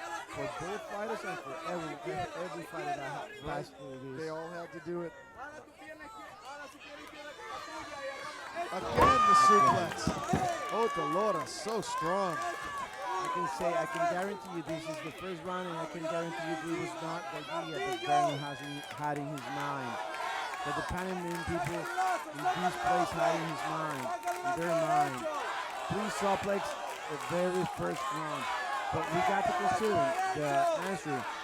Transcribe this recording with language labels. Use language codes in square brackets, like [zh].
[en] For both fighters and for every fighter that passed through this. they all had to do it. [es] Ahora tu pierna izquierda. Ahora su pierna izquierda con la tuya y agarra. [en] Again, the suplex. Otalora, so strong. I can guarantee you this is the first round, and I can guarantee you this was not the idea that Vernon had in his mind. That the Panamanian people in this place had in his mind, in their mind. 3 suplex, the very first round. But we got to consider the answer.